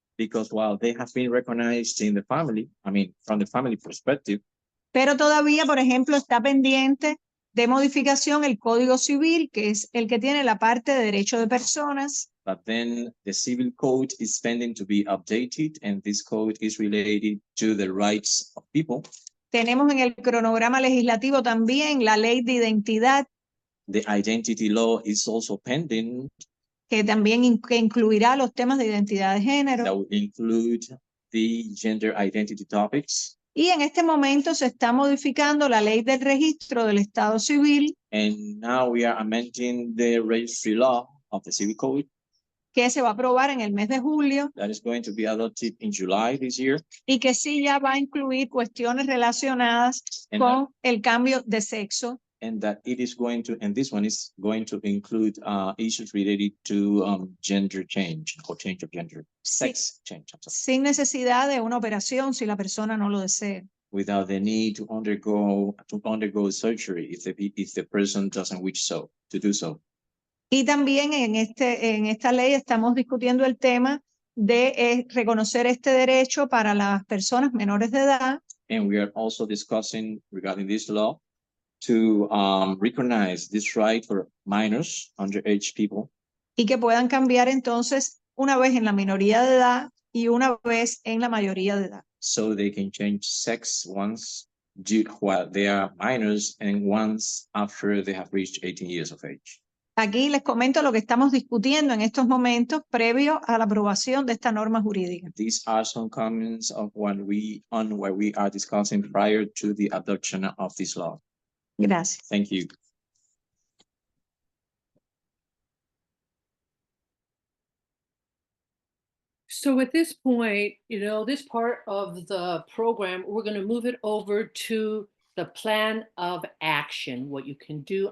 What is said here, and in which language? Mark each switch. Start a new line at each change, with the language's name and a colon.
English: Because while they have been recognized in the family, I mean, from the family perspective,
Spanish: pero todavía, por ejemplo, está pendiente de modificación el Código Civil, que es el que tiene la parte de derecho de personas,
English: but then the civil code is pending to be updated, and this code is related to the rights of people.
Spanish: Tenemos en el cronograma legislativo también la ley de identidad,
English: The identity law is also pending,
Spanish: que también que incluirá los temas de identidad de género.
English: that will include the gender identity topics.
Spanish: Y en este momento se está modificando la ley del registro del Estado Civil,
English: And now we are amending the registry law of the civil code
Spanish: que se va a aprobar en el mes de julio
English: that is going to be adopted in July this year.
Spanish: y que sí ya va a incluir cuestiones relacionadas
English: And
Spanish: con el cambio de sexo.
English: And that it is going to, and this one is going to include issues related to gender change or change of gender, sex change, I'm sorry,
Spanish: Sin necesidad de una operación si la persona no lo desea.
English: without the need to undergo surgery if the person doesn't wish to do so.
Spanish: Y también en esta ley estamos discutiendo el tema de reconocer este derecho para las personas menores de edad.
English: And we are also discussing regarding this law to recognize this right for minors, underage people.
Spanish: Y que puedan cambiar entonces una vez en la minoría de edad y una vez en la mayoría de edad.
English: So they can change sex once while they are minors and once after they have reached 18 years of age.
Spanish: Aquí les comento lo que estamos discutiendo en estos momentos previo a la aprobación de esta norma jurídica.
English: These are some comments of what we are discussing prior to the adoption of this law.
Spanish: Gracias.
English: Thank you. So at this point, this part of the program, we're going to move it over to the plan of action, what you can do.